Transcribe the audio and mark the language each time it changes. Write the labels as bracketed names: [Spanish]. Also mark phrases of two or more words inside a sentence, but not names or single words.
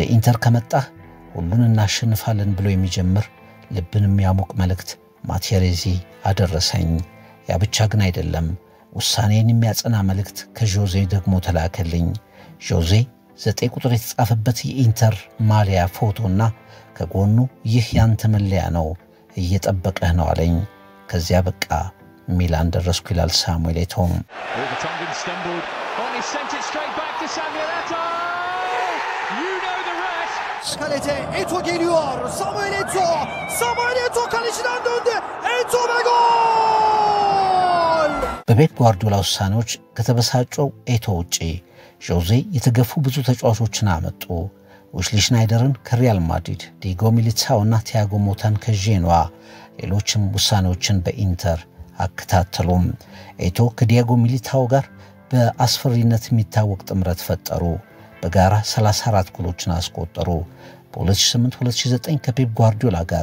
[Amharic] ኢንተር ከመጣህ ሁሉን እናሸንፋለን ብሎ የሚጀምር ልብን የሚያሞቅ መልእክት ማቴሬዚ አደረሰኝ። ያ ብቻ ግን አይደለም፣ ውሳኔን የሚያጸና መልእክት ከጆዜ ደግሞ ተላከልኝ። ጆዜ 9 ቁጥር የተጻፈበት የኢንተር ማሊያ ፎቶና ከጎኑ ይህ ያንተ መለያ ነው እየጠበቀህ ነው አለኝ። ከዚያ በቃ ሚላን ደረስኩ ይላል ሳሙኤል ኤቶ። [Turkish] Kalete Eto geliyor. Samuel Eto kaleciden döndü. Eto ve gol! [Amharic] በፔፕ ጓርዲዮላ ውሳኔዎች ከተበሳጨው ኤቶ ውጪ ጆዜ የተገፉ ብዙ ተጫዋቾችን አመጡ። ዊስሊ ሽናይደርን ከሪያል ማድሪድ፣ ዲጎ ሚሊታውና ቲያጎ ሞታን ከጄኖዋ፣ ሌሎችም ውሳኔዎችን በኢንተር አከታተሉም። ኤቶ ከዲያጎ ሚሊታው ጋር በአስፈሪነት የሚታወቅ ጥምረት ፈጠሩ። በጋራ 34 ጎሎችን አስቆጠሩ። በ2008-2009 ከፔፕ ጓርዲዮላ ጋር